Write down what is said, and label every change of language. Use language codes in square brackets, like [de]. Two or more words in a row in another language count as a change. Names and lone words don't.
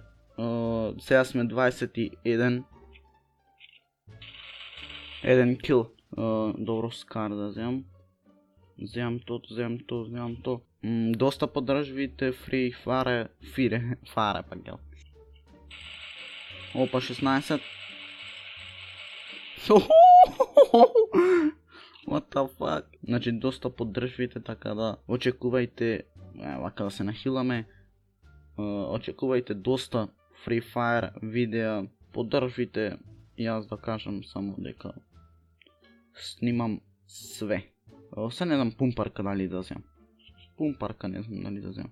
[mk] Сега сме 21. Еден кил. Добро скар да земам. Земам то. Доста поддржвите Free Fire. Fire пак гел. Опа, 16. [en] What the fuck? [mk] Значи доста поддржвите, така да очекувајте, вака да се нахиламе. Очекувајте доста Free Fire видеа, поддржвите, јас да кажам само дека снимам све. Се не знам пумпарка дали да земам. Пумпарка не знам дали да земам.